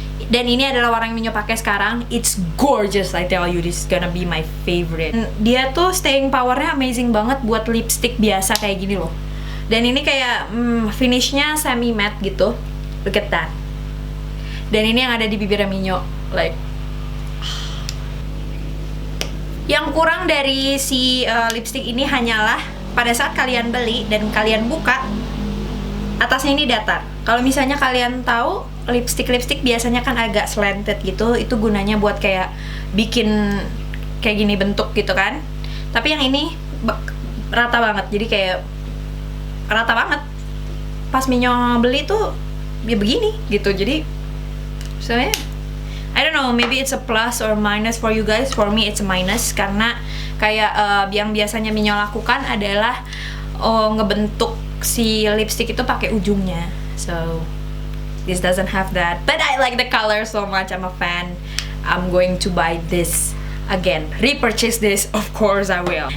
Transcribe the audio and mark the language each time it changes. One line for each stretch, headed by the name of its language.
Indonesian: Dan ini adalah warna yang Minyo pakai sekarang.
English: It's gorgeous, I tell you, this is gonna be my favorite.
Indonesian: Dia tuh staying powernya amazing banget buat lipstick biasa kayak gini loh. Dan ini kayak finishnya semi matte gitu.
English: Look at that.
Indonesian: Dan ini yang ada di bibirnya Minyo, like. Yang kurang dari si lipstick ini hanyalah pada saat kalian beli dan kalian buka, atasnya ini datar. Kalau misalnya kalian tahu lipstick biasanya kan agak slanted gitu, itu gunanya buat kayak bikin kayak gini bentuk gitu kan. Tapi yang ini rata banget, jadi kayak rata banget. Pas Minyo beli tuh ya begini gitu, jadi sebenarnya
English: I don't know, maybe it's a plus or minus for you guys. For me it's a minus,
Indonesian: karena kayak yang biasanya Minyo lakukan adalah ngebentuk si lipstick itu pakai ujungnya.
English: So this doesn't have that, but I like the color so much. I'm a fan. I'm going to buy this again, repurchase this, of course I will.